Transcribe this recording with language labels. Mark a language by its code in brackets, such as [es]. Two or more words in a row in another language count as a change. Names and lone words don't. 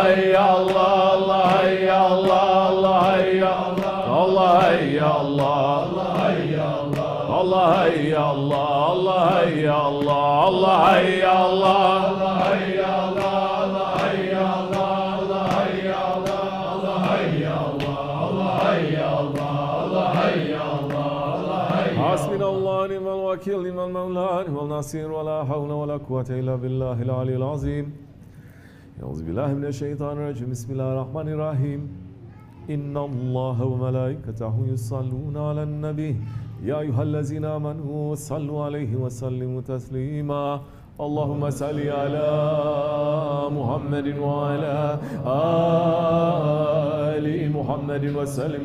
[ar] يا الله الله يا الله الله يا الله الله يا الله الله يا الله الله حي الله الله حي الله الله حي الله الله حي الله الله حي الله الله حي الله الله حي الله الله حي الله الله حي الله الله حي. حسبنا الله ونعم الوكيل نعم المولى نعم النصير ولا حول ولا قوة إلا بالله العلي العظيم. أعوذ بالله من الشيطان الرجيم بسم الله الرحمن الرحيم. إن الله وملائكته يصلون على النبي. يا أيها الذين آمنوا صلوا عليه وسلموا تسليما. اللهم صل على محمد وعلى آل محمد وسلم.